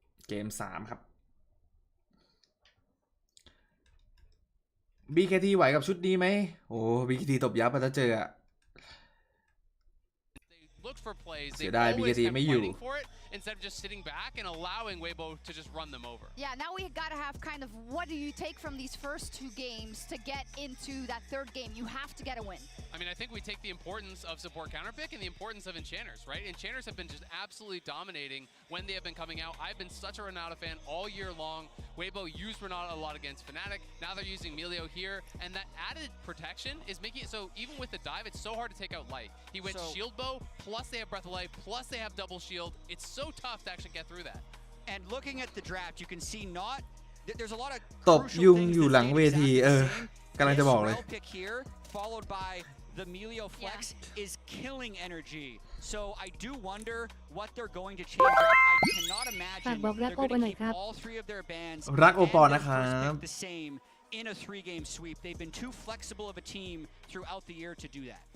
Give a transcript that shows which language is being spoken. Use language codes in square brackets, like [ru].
[th] เกม3ครับ BKT ไหวกับชุดนี้ไหมโอ้ BKT ตบยับไปถ้าเจออะเสียดาย BKT ไม่อยู่ [en] instead of just sitting back and allowing Weibo to just run them over. Yeah, now we gotta have kind of what do you take from these first 2 games to get into that 3rd game? You have to get a win. I mean, I think we take the importance of support counterpick and the importance of enchanters, right? Enchanters have been just absolutely dominating when they have been coming out. I've been such a Renata fan all year long. Weibo used Renata a lot against Fnatic. Now they're using Melio here, and that added protection is making it so even with the dive, it's so hard to take out Light. He went shield bow, plus they have Breath of Life, plus they have double shield. It's so tough to actually get through that. And looking at the draft, you can see not there's a lot of [th] ตบยุงอยู่หลังเวทีกำลังจะบอกเลย [en] pick here followed by the Melio flex is killing energy. So I do wonder what they're going to change up. I cannot imagine they're going to keep all 3 of their bands [th] รักโอปอนะครับ [en] the same in a 3-game sweep. They've been too flexible of a team throughout the year to do that.